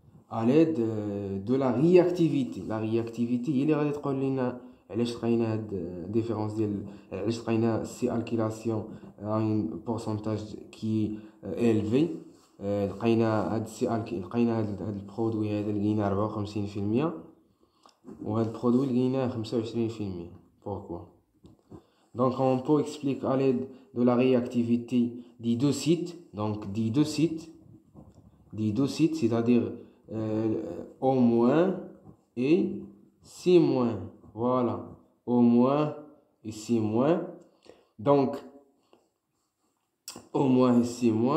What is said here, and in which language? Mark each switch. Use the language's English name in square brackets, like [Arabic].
[French] À l'aide de la réactivité. La réactivité il [Arabic] غادي تقول لنا علاش لقينا هاد الديفيرونس ديال علاش لقينا سي الكيلاسيون ان بورسونتاج كي élevé. لقينا هاد البرودوي هذا لقينا 54% وهاد البرودوي لقينا 25%. [French] Pourquoi? Donc, on peut expliquer à l'aide de la réactivité des deux sites. Donc, des deux sites, c'est-à-dire O- et C-. Voilà, O- et C-. Donc, O- et C-.